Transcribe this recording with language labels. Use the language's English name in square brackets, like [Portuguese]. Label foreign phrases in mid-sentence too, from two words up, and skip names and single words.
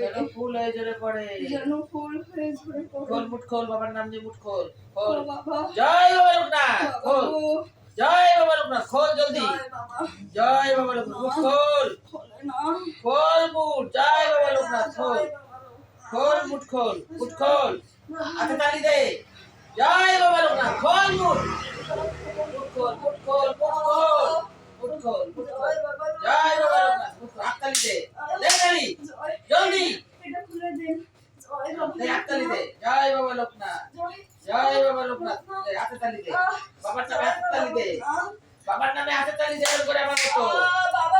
[Bangla] যেন ফুল হয়ে ঝরে পড়ে। যেন ফুল হয়ে ঝরে পড়ে। খোল মুঠ খোল, বাবার নাম দিয়ে মুঠ খোল। ও খোল। বাবা, জয় বাবা লোকনাথ, বাবা খোল। গো, জয় বাবা লোকনাথ, খোল জলদি। জয় বাবা। জয় বাবা লোকনাথ, মুঠ খোল। খোলে না, খোল মুঠ। জয় বাবা লোকনাথ, খোল। জয় বাবা লোকনাথ। খোল মুঠ খোল, মুঠ খোল। হাতে তালি দে। জয় বাবা লোকনাথ, খোল মুঠ। মুঠ খোল, মুঠ খোল, মুঠ খোল। মুঠ খোল, মুঠ খোল। জয় বাবা জয় বাবা লোকনাথ। লোকনাথ, মুঠ খোল। হাত তালি দে। দে তালি। জয়, জলদি। এটা খুলে দিন। জয় বাবা দে হাত তালি দে। জয় বাবা লোকনাথ। জয়, জয় বাবা লোকনাথ। দে হাতে তালি দে। বাবার নামে হাতে তালি দে। বাবার নামে হাতে তালি দে করে আমার মতো। বাবা,